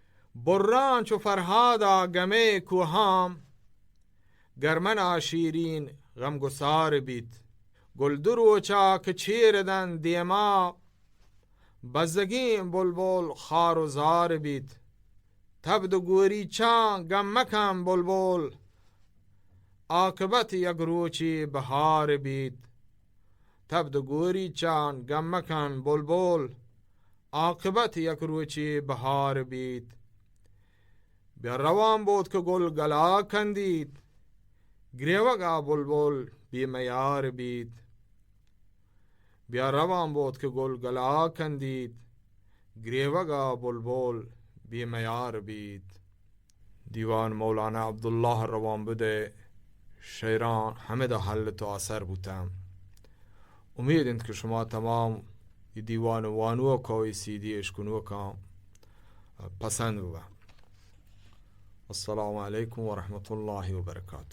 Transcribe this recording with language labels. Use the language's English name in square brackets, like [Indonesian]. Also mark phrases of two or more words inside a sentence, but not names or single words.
[Baluchi] بران چو فرهادا گمه کوهام گرمن شیرین غمگسار بیت گلدروچا که چیردن دیما بزگیم بلبل خار و زار بیت تبد گوری چا گم مکم بلبل عاقبت یک روچی بهار بیت تبد گوری چان گم مکن بلبل عاقبت یک روچی بهار بیت بیا روان بود که گل گلا کندید گریوگا بلبل بی میار بیت بیا روان بود که گل گلا کندید گریوگا بلبل بی میار بیت. دیوان مولانا عبدالله روان بده شیران همه دا حلت و اثر بودم. امید که شما تمام دیوان وانو کوی سیدی اشکنو کام پسند بود. [Arabic] السلام علیکم و رحمت الله و برکاته.